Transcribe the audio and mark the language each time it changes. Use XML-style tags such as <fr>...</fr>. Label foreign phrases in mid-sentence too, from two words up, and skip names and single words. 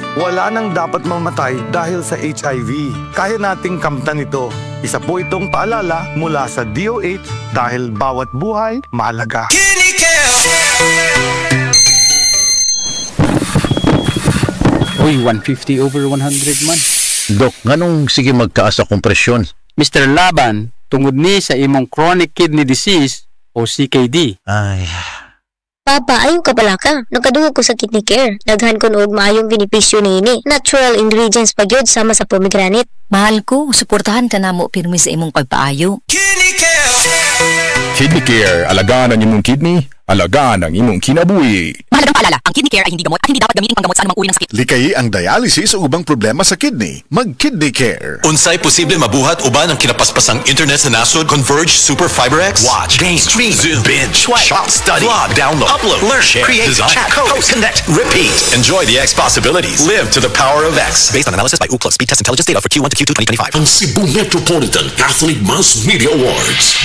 <tl>Wala nang dapat mamatay dahil sa HIV. Kaya nating kamtan ito. Isa po itong paalala mula sa DOH dahil bawat buhay mahalaga.</tl> <ceb>Uy, 150 over 100 man. Dok, nganong sige magkaasa kong presyon? Mr. Laban, tungod ni sa imong</ceb> <en>chronic kidney disease,</en> <ceb>o CKD. Ay, Papa, ayong kapalaka. Nakadungog ko sa kidney care. Daghan ko noog maayong benepisyo niini. Natural ingredients pa gyud sama sa pomegranate. Mahal ko, suportahan ka namo pirmi sa imong pagpaayo. Kidney Care, alagaan ang imong kidney, alagaan ang imong kinabuhi.</ceb> <tl>Mahalagang paalala, ang kidney care ay hindi gamot at hindi dapat gamitin panggamot sa anumang uri ng sakit.</tl> <ceb>Likayi ang dialysis o ubang problema sa kidney. Mag-Kidney Care. Unsay posible mabuhat uban ang kinapaspasang internet sa nasod Converge Super Fiber X?</ceb> <en>Watch, game, stream, zoom, binge, swipe, shop, study, vlog, download, upload, learn, share, create, design, chat, post, connect, repeat. Enjoy the X possibilities. Live to the power of X. Based on analysis by Ookla Speed Test Intelligence data for Q1 to Q2 2025.</en> <ceb>Ang Cebu Metropolitan Catholic Mass Media Awards.</ceb>